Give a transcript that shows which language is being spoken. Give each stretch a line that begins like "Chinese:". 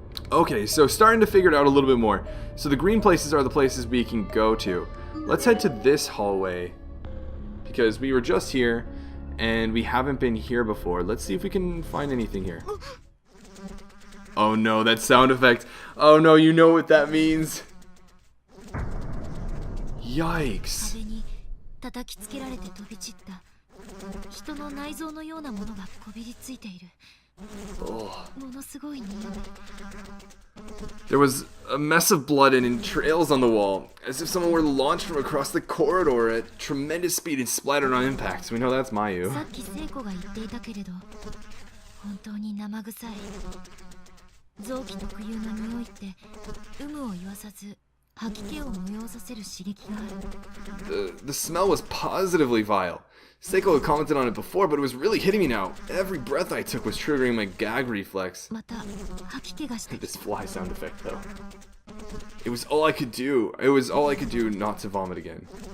English: Okay, so starting to figure it out a little bit more. So the green places are the places we can go to. Let's head to this hallway, because we were just here and we haven't been here before. Let's see if we can find anything here. Oh no, that sound effect. Oh no, you know what that means. Yikes.
Japanese: 壁に叩きつけられて飛び散った人の内臓のようなものがこびりついている。ものすごい匂い。
English: There was a mess of blood and entrails on the wall, as if someone were launched from across the corridor at tremendous speed and splattered on impact. We know that's Mayu.
Japanese: さっき聖子が言っていたけれど、本当に生臭い。臓器特有の匂いって有無を言わさず吐き気を催させる刺激がある。
English: The smell was positively vile. Seiko had commented on it before, but it was really hitting me now. Every breath I took was triggering my gag reflex.
Japanese: また吐き気がしてき
English: This fly sound effect, though. It was all I could do. It was all I could do not to vomit again.